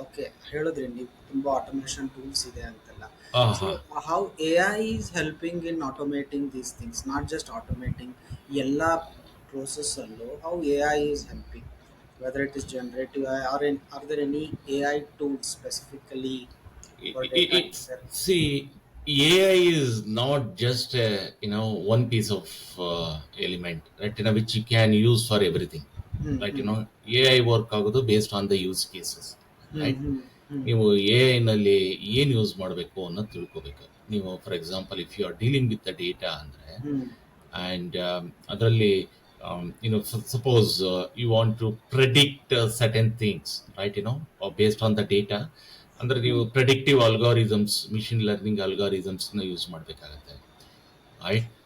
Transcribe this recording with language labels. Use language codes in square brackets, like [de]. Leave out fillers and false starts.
[kn] Okay, ಹೇಳಿದ್ರಿ ನೀವು ತುಂಬ ಆಟೋಮೇಷನ್ ಟೂಲ್ಸ್ ಇದೆ ಅಂತೆಲ್ಲ. [en] So Uh-huh. How A I is helping in automating these things, not just automating [kn] ಎಲ್ಲ ಪ್ರೋಸೆಸ್ಸಲ್ಲೂ [en] How A I is helping, whether it is generative or the any A I tools specifically for data engineering? See, AI is not just one piece of element, right? Which you can use for everything, right? AI work [kn] ಆಗೋದು [en] based on the use cases, right? [kn] ನೀವು AI ನಲ್ಲಿ ಏನು use ಮಾಡಬೇಕು ಅನ್ನೋದು ತಿಳ್ಕೋಬೇಕು. [en] ನೀವು for example if you are dealing with the data ಅಂದರೆ, and [kn] ಅದರಲ್ಲಿ [en] suppose you want to predict certain things, right? Based on the data, [kn] ಅಂದ್ರೆ ನೀವು ಪ್ರೆಡಿಕ್ಟಿವ್ ಅಲ್ಗಾರಿಸಮ್ಸ್, ಮಿಷಿನ್ ಲರ್ನಿಂಗ್ ಅಲ್ಗಾರಿಸಮ್ಸ್ನ ಯೂಸ್ ಮಾಡಬೇಕಾಗತ್ತೆ, ರೈಟ್?